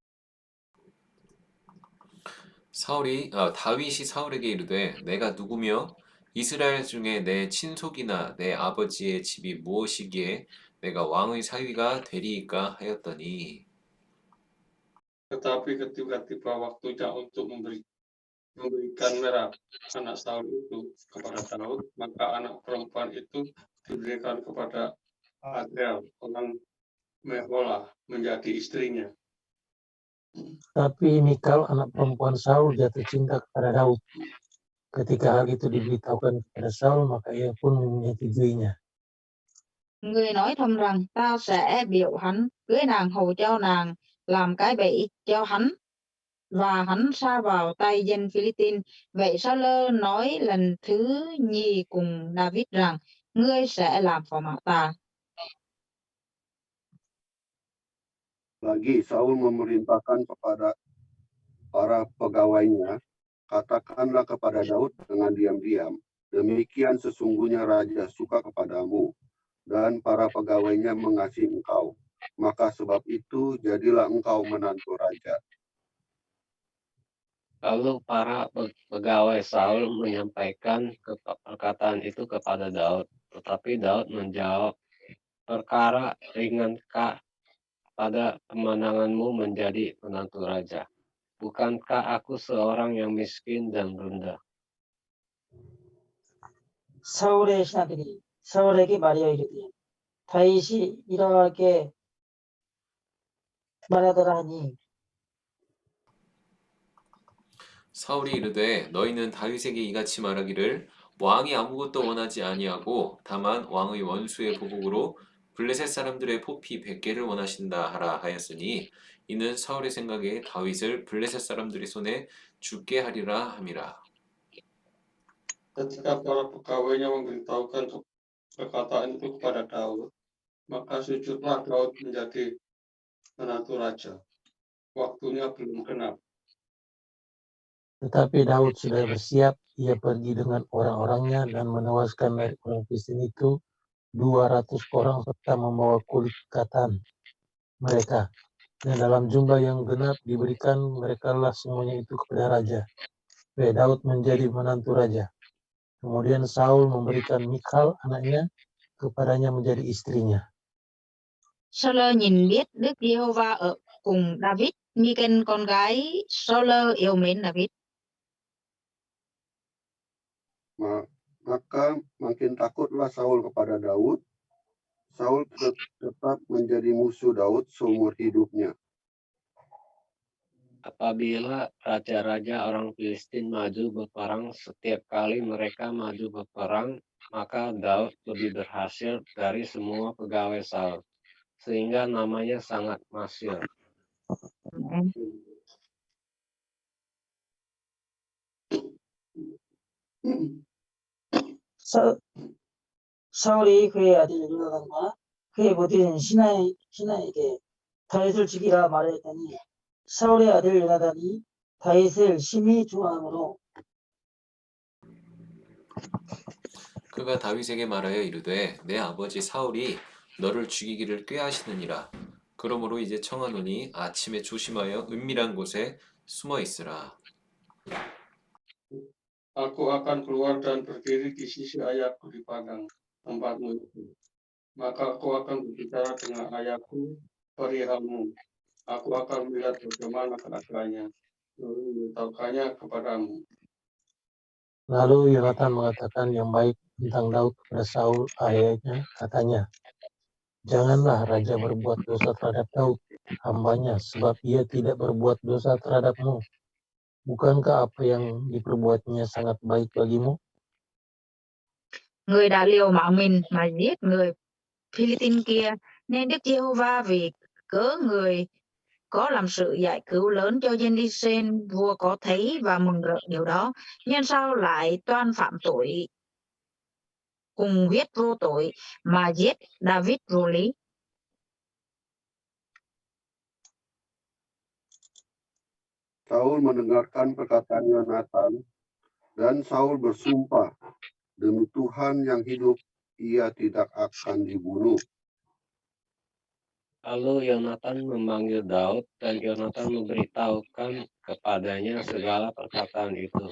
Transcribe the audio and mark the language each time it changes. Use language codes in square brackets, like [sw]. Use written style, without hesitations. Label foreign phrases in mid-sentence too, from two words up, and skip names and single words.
[ko] 다윗이 사울에게 이르되 내가 누구며 이스라엘 중에 내 친속이나 내 아버지의 집이 무엇이기에 내가 왕의 사위가 되리이까 하였더니 [id] Tetapi ketika tiba waktunya untuk memberikan merah anak Saul itu kepada Daud, maka anak perempuan itu diberikan kepada Adriel, orang Meholah, menjadi istrinya. Tapi Mikal, anak perempuan Saul, jatuh cinta kepada Daud. Ketika hal itu diberitahukan kepada Saul, maka ia pun menyetujuinya. [vi] Người nói thầm rằng tao sẽ biểu hắn cưới nàng hầu cho nàng làm cái bẫy cho hắn và hắn sa vào tay dân Philippines. Vậy Saul nói lần thứ nhì cùng David rằng ngươi sẽ làm phò mã ta. [id] Lagi Saul memerintahkan kepada para pegawainya, katakanlah kepada Daud dengan diam-diam, demikian sesungguhnya raja suka kepadamu, dan para pegawainya mengasihi engkau. Maka sebab itu jadilah engkau menantu raja. Lalu para pegawai Saul menyampaikan perkataan itu kepada Daud. Tetapi Daud menjawab, perkara ringankah pada kemenanganmu menjadi menantu raja? Bukankah aku seorang yang miskin dan rendah? [ko] 사울의 신하들이 사울에게 말하여 이르되 다윗이 이러하게 말하더라 하니 사울이 이르되 너희는 다윗에게 이같이 말하기를 왕이 아무것도 원하지 아니하고 다만 왕의 원수의 보복으로 블레셋 사람들의 포피 100개를 원하신다 하라 하였으니 이는 사울의 생각에 다윗을 블레셋 사람들의 손에 죽게 하리라 함이라. [id] Ketika para pegawainya memberitahukan perkataan itu kepada Daud, maka sujudlah Daud menjadi menantu raja. Waktunya belum genap. Tetapi Daud sudah bersiap, ia pergi dengan orang-orangnya dan menewaskan dari orang Filistin itu 200 orang serta membawa kulit katan mereka. Dan dalam jumlah yang genap diberikan merekalah semuanya itu kepada raja. Supaya Daud menjadi menantu raja. Kemudian Saul memberikan Michal anaknya kepadanya menjadi istrinya. [vi] Saul nhìn biết Đức Giê-hô-va ở cùng David, Michal con gái Saul yêu mến David. [id] Maka makin takutlah Saul kepada Daud. Saul tetap menjadi musuh Daud seumur hidupnya. Apabila raja-raja orang Filistin maju berperang, setiap kali mereka maju berperang, maka Daud lebih berhasil dari semua pegawai Saul, sehingga namanya sangat masyhur. [ko] 사울이 그의 아들 요나단과 그의 모든 신하에게 다윗을 죽이라 말하였더니 사울의 아들 요나단이 다윗을 심히 좋아하므로 그가 다윗에게 말하여 이르되 내 아버지 사울이 너를 죽이기를 꾀하시느니라. 그러므로 이제 청하노니 아침에 조심하여 은밀한 곳에 숨어 있으라. [id] Aku akan keluar dan berdiri di sisi ayahku di padang tempatmu itu. Maka aku akan berbicara dengan ayahku perihalmu. Aku akan melihat bagaimana keadaannya, lalu memberitahukannya kepadamu. Lalu Yonatan mengatakan yang baik tentang Daud kepada Saul ayahnya, katanya, janganlah raja berbuat dosa terhadap Daud, hambanya, sebab ia tidak berbuat dosa terhadapmu. Bukankah apa yang diperbuatnya sangat baik bagimu? [vi] Người đã liều mạng mình mà giết người Philippines kia, nên Đức Giê-hô-va vì cớ người có làm sự giải cứu lớn cho dân Israel, vua có thấy và mừng rỡ điều đó. Nhưng sao lại toan phạm tội cùng huyết vô tội mà giết David vô lý? [id] Saul mendengarkan perkataan Yonatan dan Saul bersumpah, demi Tuhan yang hidup, ia tidak akan dibunuh. Lalu Yonatan memanggil Daud dan Yonatan memberitahukan kepadanya segala perkataan itu.